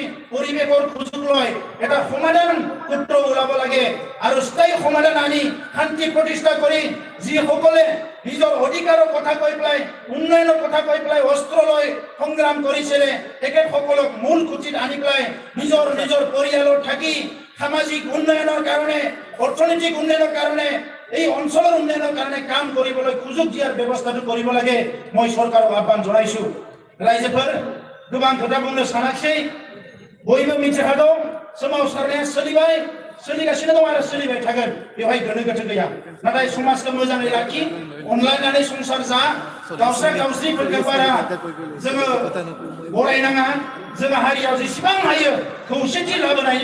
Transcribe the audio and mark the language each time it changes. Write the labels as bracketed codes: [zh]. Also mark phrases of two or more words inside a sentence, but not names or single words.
[as] পৰিৱেশৰ সুযোগ লৈ এটা সমাধান সূত্ৰ ওলাব লাগে আৰু স্থায়ী সমাধান আনি শান্তি প্ৰতিষ্ঠা কৰি যিসকলে নিজৰ অধিকাৰৰ কথা কৈ পেলাই উন্নয়নৰ কথা কৈ পেলাই অস্ত্ৰ লৈ সংগ্ৰাম কৰিছিলে তেখেতসকলক মূল খুঁটিত আনি পেলাই নিজৰ পৰিয়ালত থাকি সামাজিক উন্নয়নৰ কাৰণে অৰ্থনৈতিক উন্নয়নৰ কাৰণে এই অঞ্চলৰ উন্নয়নৰ কাৰণে কাম কৰিবলৈ সুযোগ দিয়াৰ ব্যৱস্থাটো কৰিব লাগে মই চৰকাৰক আহ্বান জনাইছো [brx] रायजोफोर गोबां खोथा बुंनो सानाखिसै बयबो मिथिखागौ सोमावसारनाया सोलिगासिनो दं आरो सोलिबाय थागोन बेवहाय गोनो गोथो गैया नाथाय समाजखौ मोजाङै लाखि अनलायनानै संसार जा गावस्रा गावस्रिफोरखौ बारा जोङो बरायनाङा जोङो हारियाव जेसेबां हायो खौसेथि लाबोनायनि